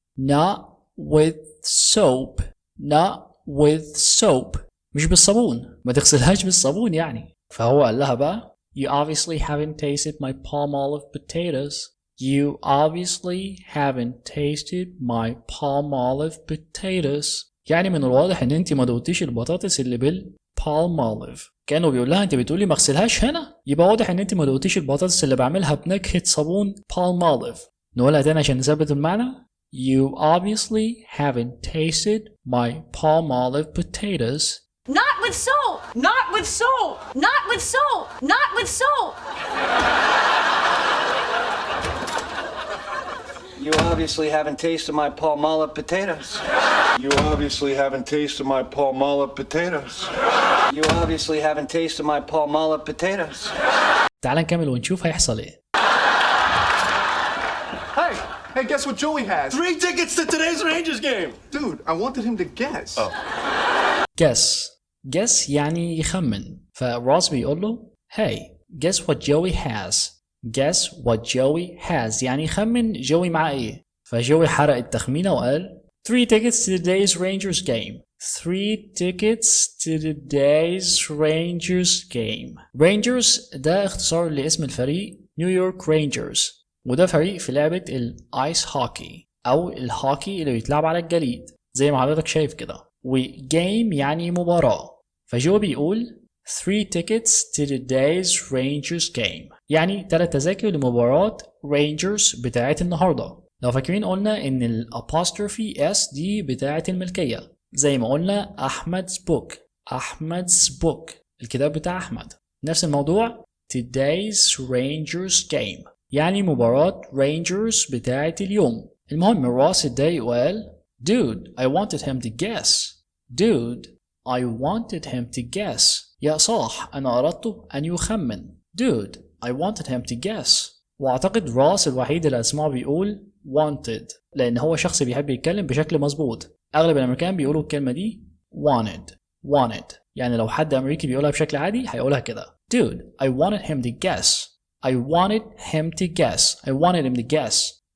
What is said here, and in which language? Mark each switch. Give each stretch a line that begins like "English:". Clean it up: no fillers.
English: not with soap. not with soap.
Arabic: مش بالصابون. ما تغسلهاش بالصابون يعني. فهو قال لها بقى
English: you obviously haven't tasted my Palmolive potatoes. you obviously haven't tasted my Palmolive potatoes.
Arabic: يعني من الواضح ان انت ما دوقتيش البطاطس اللي بالPalmolive. كانوا بيقول لها انت بتقولي ما اغسلهاش هنا، يبقى واضح ان انت ما دوقتيش البطاطس اللي بعملها بنكهة صابون Palmolive. نقولها تاني عشان نثبت المعنى.
English: you obviously haven't tasted my Palmolive potatoes. Not with soap! Not with soap! Not with soap! Not with soap! You obviously haven't tasted my Palmolive potatoes. You obviously haven't tasted my Palmolive potatoes. You obviously haven't tasted my Palmolive potatoes.
Arabic: تعال نكمل ونشوف هيحصل ايه.
English: Hey, guess what Joey has? 3 tickets to today's Rangers game. Dude, I wanted him to guess.
Arabic: guess يعني يخمن. فروس بيقول له
English: hey guess what Joey has. guess what Joey has
Arabic: يعني يخمن جوي مع ايه. فجوي حرق التخمينة وقال
English: 3 tickets to today's Rangers game. 3 tickets to today's Rangers game.
Arabic: Rangers ده اختصار لاسم الفريق نيويورك رينجرز، وده فريق في لعبة الايس هوكي او الهوكي اللي بيتلعب على الجليد زي ما حضرتك شايف كده. وجيم يعني مباراة. فجو بيقول
English: 3 tickets to today's Rangers game
Arabic: يعني 3 تذاكر لمباراة رينجرز بتاعة النهاردة. لو فاكرين قلنا ان الابوستروفي اس دي بتاعة الملكية زي ما قلنا أحمد's book. أحمد's book الكتاب بتاع أحمد. نفس الموضوع
English: today's Rangers game
Arabic: يعني مباراة رينجرز بتاعة اليوم. المهم راس اتضايق وقال
English: dude I wanted him to guess. dude I wanted him to guess.
Arabic: يا صاح أنا أردت أن يخمن.
English: dude I wanted him to guess.
Arabic: وأعتقد راس الوحيد اللي أسمعه بيقول wanted لأن هو شخص بيحب يتكلم بشكل مظبوط. أغلب الأمريكان بيقولوا الكلمة دي wanted يعني لو حد أمريكي بيقولها بشكل عادي هيقولها كده
English: dude I wanted him to guess. I wanted him to guess. I wanted him to guess.